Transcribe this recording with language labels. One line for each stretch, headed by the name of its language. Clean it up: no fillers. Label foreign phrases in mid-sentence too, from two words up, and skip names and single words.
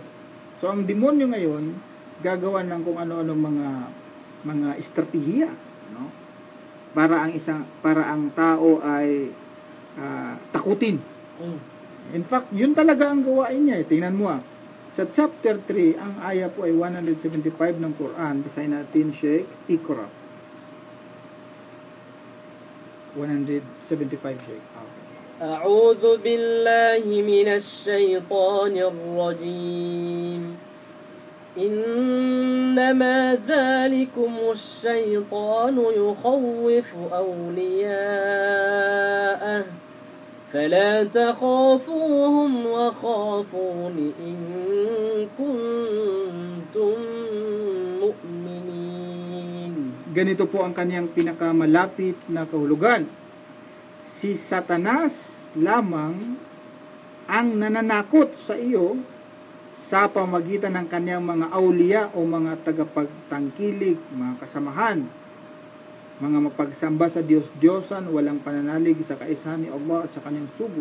Filipino: So, ang demonyo ngayon, gagawa ng kung ano-ano mga estratehiya, no? Para ang tao ay takutin.
English: In fact,
Filipino: yun talaga ang gawain niya eh. Tingnan mo sa chapter 3, ang aya po ay 175 ng Quran. Basahin natin,
Arabic: Sheikh. Iqra. 175, Sheikh. أعوذ بالله من الشيطان الرجيم إنما ذلكم الشيطان يخوف أولياءه فلا تخافوهم وخافون إن كنتم مؤمنين.
Filipino: Ganito po ang kanyang pinakamalapit na kahulugan. Si Satanas lamang ang nananakot sa iyo sa pamagitan ng kanyang mga awliya o mga tagapagtangkilik, mga kasamahan, mga mapagsamba sa Diyos-Diyosan, walang pananalig sa kaisahan ni Allah at sa kanyang sugo.